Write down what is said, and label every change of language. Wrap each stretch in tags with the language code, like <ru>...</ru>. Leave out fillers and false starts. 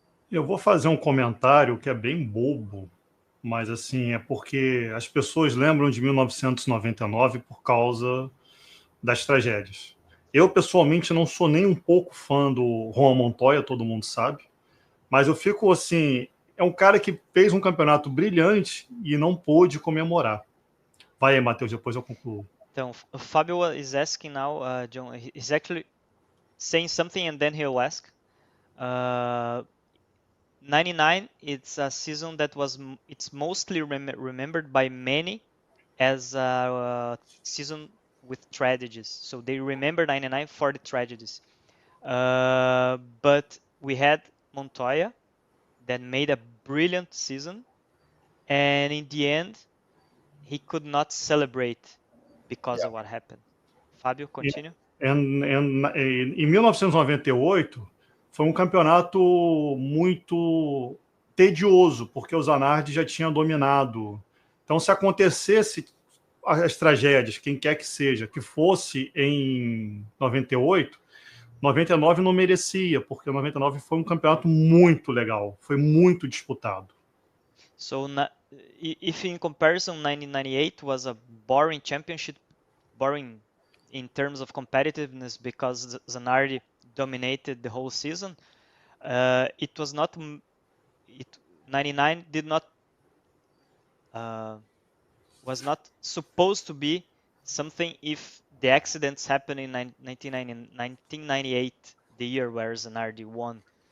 <pt>Eu vou fazer um comentário que é bem bobo, mas assim, é porque as pessoas lembram de 1999 por causa das tragédias. Eu, pessoalmente, não sou nem um pouco fã do Juan Montoya, todo mundo sabe. Mas eu fico assim... É um cara que fez um campeonato brilhante e não pôde comemorar. Vai aí, Matheus, depois eu concluo.</pt> <en>Então, Fabio is asking now, John, he's actually saying something and then he'll ask. 99, it's a season that it's mostly remembered by many as a season with tragedies. So they remember 99 for the tragedies. But we had Montoya that made a brilliant season, and in the end, he could not celebrate because of what happened. Fabio, continue.</en> <pt>Em 1998, foi um campeonato muito tedioso, porque o Zanardi já tinha dominado. Então, se acontecesse as tragédias, quem quer que seja, que fosse em 98, 99 não merecia, porque 99 foi um campeonato muito legal, foi muito disputado.</pt> <en>So, if in comparison, 1998 was a boring championship, boring in terms of competitiveness because Zanardi dominated the whole season, it was not. 99 did not was not supposed to be something if the accidents happened in 1998, the year where Zanardi won.</en>